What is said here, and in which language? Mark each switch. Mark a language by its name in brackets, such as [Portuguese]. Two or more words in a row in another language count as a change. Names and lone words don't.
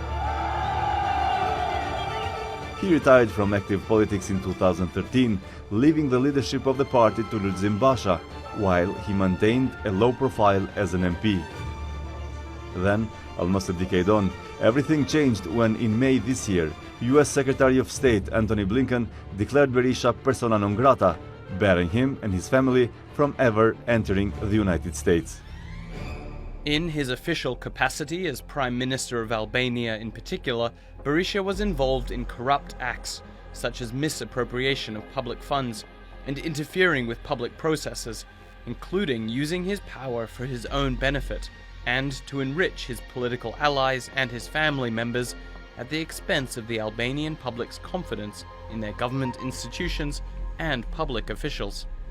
[English] He retired from active politics in 2013, leaving the leadership of the party to Lulzim Basha, while he maintained a low profile as an MP. Then, almost a decade on, everything changed when in May this year, US Secretary of State Antony Blinken declared Berisha [Latin] persona non grata, [English] barring him and his family from ever entering the United States. In his official capacity as Prime Minister of Albania in particular, Berisha was involved in corrupt acts, such as misappropriation of public funds and interfering with public processes, including using his power for his own benefit and to enrich his political allies and his family members at the expense of the Albanian public's confidence in their government institutions and public officials.